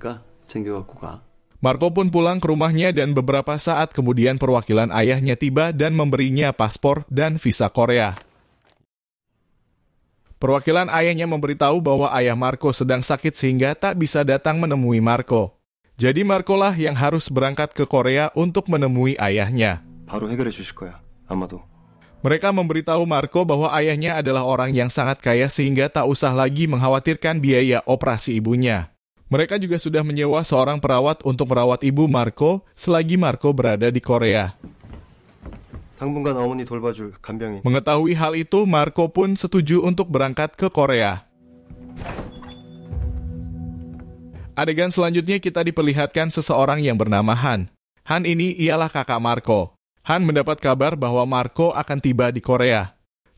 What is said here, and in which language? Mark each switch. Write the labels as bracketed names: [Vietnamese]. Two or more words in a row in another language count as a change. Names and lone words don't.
[Indonesian] Marco pun pulang ke rumahnya dan beberapa saat kemudian perwakilan ayahnya tiba dan memberinya paspor dan visa Korea. Perwakilan ayahnya memberitahu bahwa ayah Marco sedang sakit sehingga tak bisa datang menemui Marco. Jadi Marco lah yang harus berangkat ke Korea untuk menemui ayahnya. [Korean] 바로 해결해 주실 거야. 아마도. [Indonesian] Mereka memberitahu Marco bahwa ayahnya adalah orang yang sangat kaya sehingga tak usah lagi mengkhawatirkan biaya operasi ibunya. Mereka juga sudah menyewa seorang perawat untuk merawat ibu Marco selagi Marco berada di Korea. [Korean] 당분간 어머니 돌봐줄 간병인. [Indonesian] Mengetahui hal itu, Marco pun setuju untuk berangkat ke Korea. Adegan selanjutnya kita diperlihatkan seseorang yang bernama Han. Han ini ialah kakak Marco. Han mendapat kabar bahwa Marco akan tiba di Korea.